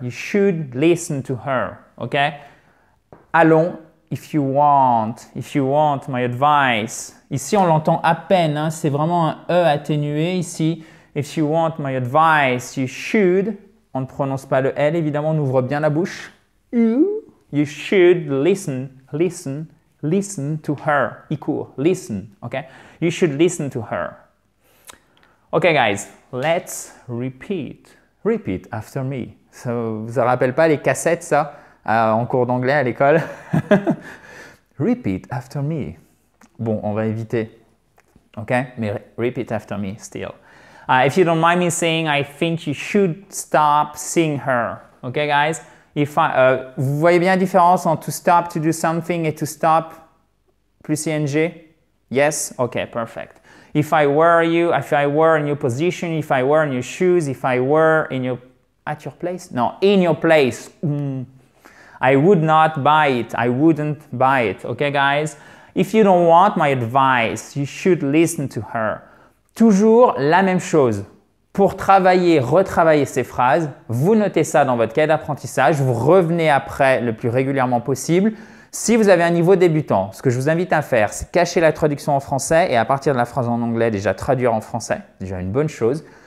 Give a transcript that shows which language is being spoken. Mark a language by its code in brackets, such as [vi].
[en] You should listen to her, OK? [fr] Allons, [en] if you want my advice. [fr] Ici, on l'entend à peine, hein, c'est vraiment un E atténué ici. [en] If you want my advice, you should. [fr] On ne prononce pas le L, évidemment, on ouvre bien la bouche. [en] You should listen to her. I court, listen, ok? You should listen to her. Ok, guys, let's repeat. Repeat after me. [fr] Ça vous rappelle pas les cassettes, ça? En cours d'anglais à l'école. [en] Repeat after me. [fr] Bon, on va éviter. OK? [en] Mais repeat after me still. If you don't mind me saying, I think you should stop seeing her. OK, guys? [fr] Vous voyez bien la différence entre [en] to stop, to do something [fr] et to stop plus ing? [en] Yes? OK, perfect. If I were you, if I were in your position, if I were in your shoes, if I were in your... At your place? No, in your place. I would not buy it. I wouldn't buy it. Okay, guys? If you don't want my advice, you should listen to her. [fr] Toujours la même chose. Pour travailler, retravailler ces phrases, vous notez ça dans votre cahier d'apprentissage. Vous revenez après le plus régulièrement possible. Si vous avez un niveau débutant, ce que je vous invite à faire, c'est cacher la traduction en français et à partir de la phrase en anglais, déjà traduire en français. Déjà une bonne chose.